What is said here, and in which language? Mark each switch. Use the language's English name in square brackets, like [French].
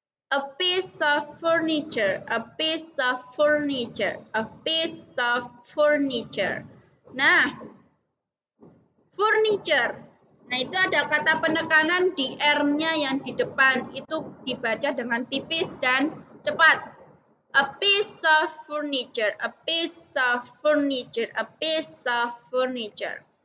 [English] A piece of furniture, a piece of furniture, a piece of furniture. Nah, furniture. [Indonesian] Nah, itu ada kata penekanan di R-nya yang di depan. Itu dibaca dengan tipis dan cepat. [English] A piece of furniture, a piece of furniture, a piece of furniture.